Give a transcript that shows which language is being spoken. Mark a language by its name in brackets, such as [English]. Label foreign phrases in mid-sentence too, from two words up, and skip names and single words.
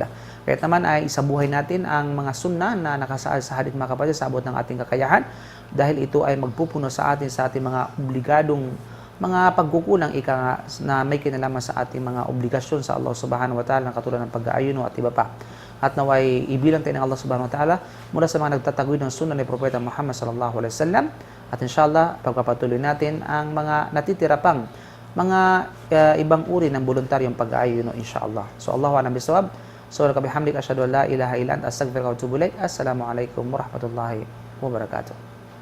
[Filipino] Kahit naman ay isabuhay natin ang mga sunnah na nakasaad sa hadith mga kapatid sa abot ng ating kakayahan dahil ito ay magpupuno sa atin sa ating mga obligadong mga pagkukulang na may kinalaman sa ating mga obligasyon sa Allah [Arabic] سبحانه وتعالى [Filipino] katulad ng pag-aayuno at iba pa. At naway ibilang tayo ng Allah [Arabic] سبحانه وتعالى [Filipino] mula sa mga nagtataguyod ng sunnah ni Propeta Muhammad [Arabic] صلى الله عليه وسلم [Filipino] at inshallah pagpapatuloy natin ang mga natitira pang mga ibang uri ng voluntaryong pag-aayuno inshallah. [Arabic] So الله أعلم بالصواب. سبحانك وبحمدك أشهد أن لا إله إلا أنت أستغفرك وأتوب إليك. السلام عليكم ورحمة الله وبركاته.